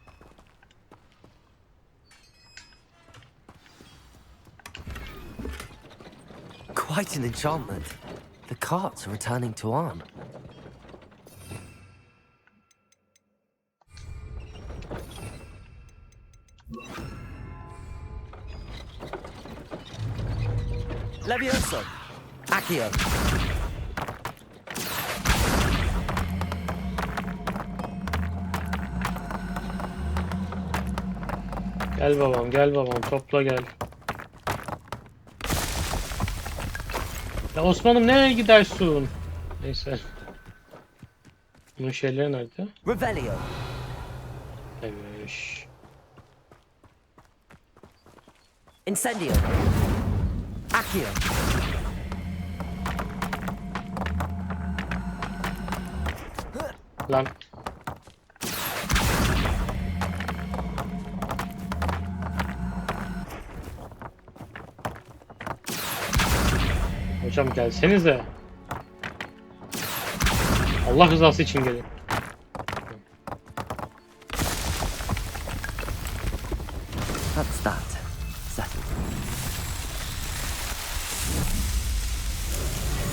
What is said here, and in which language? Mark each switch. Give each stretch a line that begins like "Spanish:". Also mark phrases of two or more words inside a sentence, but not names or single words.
English: Quite an enchantment. The carts are returning to Arn.
Latin: Levioso! Accio!
Turkish: Gel babam topla gel. Ya Osman'ım nereye gidersin? Neyse. Bunun şeyleri nerede?
Latin: Revelio!
Turkish: Neymiş?
Latin: Incendio! Accio!
Turkish: Lan. Hocam gelsenize. Allah rızası için gelin.
English: That's that. Settled.